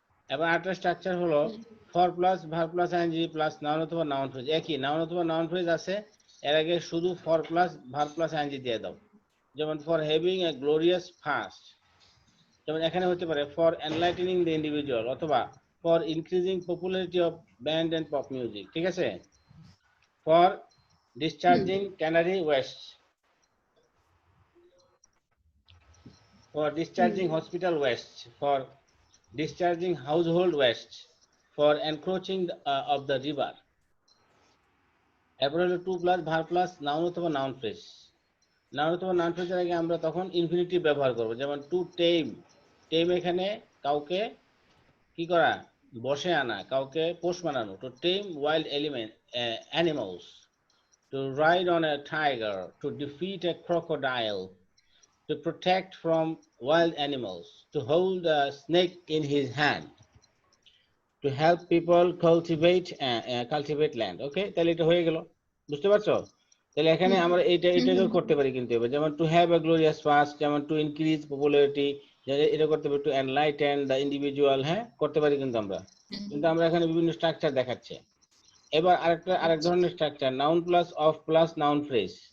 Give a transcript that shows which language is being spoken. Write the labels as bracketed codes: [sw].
[bn] এবার আরেকটা স্ট্রাকচার হলো [en] For plus verb plus ING plus noun অথবা noun phrase. [bn] একই নাউন অথবা নাউন ফ্রেজ আছে, এর আগে শুধু [en] for plus verb plus ING [bn] দিয়ে দাও। [en] যেমন for having a glorious fast, [bn] যেমন এখানে হতে পারে [en] for enlightening the individual, অথবা for increasing popularity of band and pop music, [bn] ঠিক আছে? [en] For discharging canary waste, for discharging hospital waste, for discharging household waste, for encroaching of the river. [bn] এরপর হলো two plus verb plus noun অথবা noun phrase. Noun অথবা noun ফ্রেজের আগে আমরা তখন infinitive ব্যবহার করব, যেমন [en] To tame. [bn] টেম এখানে কাউকে কি করা, বশে আনা, কাউকে পোষ মানানো। [en] To tame wild element animals, to ride on a tiger, to defeat a crocodile, to protect from wild animals, to hold a snake in his hand, to help people cultivate land. [bn] ওকে, তাহলে এটা হয়ে গেল, বুঝতে পারছো? তাহলে এখানে আমরা এইটাকেও করতে পারি কিন্তু এবার, যেমন [en] to have a glorious past, [bn] যেমন [en] to increase popularity, [bn] এটা করতে পারি [en] to enlighten the individual, [bn] হ্যাঁ করতে পারি কিন্তু আমরা। কিন্তু আমরা এখানে বিভিন্ন স্ট্রাকচার দেখাচ্ছে। এবার আরেক ধরনের structure, noun plus of plus noun phrase.